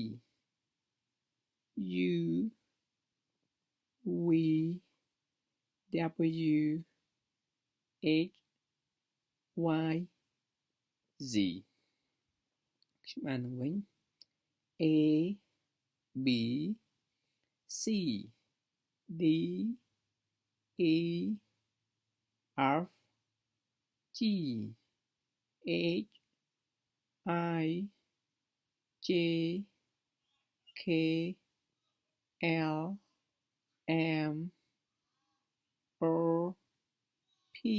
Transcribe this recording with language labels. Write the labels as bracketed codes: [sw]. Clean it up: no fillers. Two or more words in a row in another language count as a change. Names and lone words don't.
[en] U V W X Y Z [km] ខ្ញុំអាននឹងវិញ [en] A B C D E F G H I J K L M O P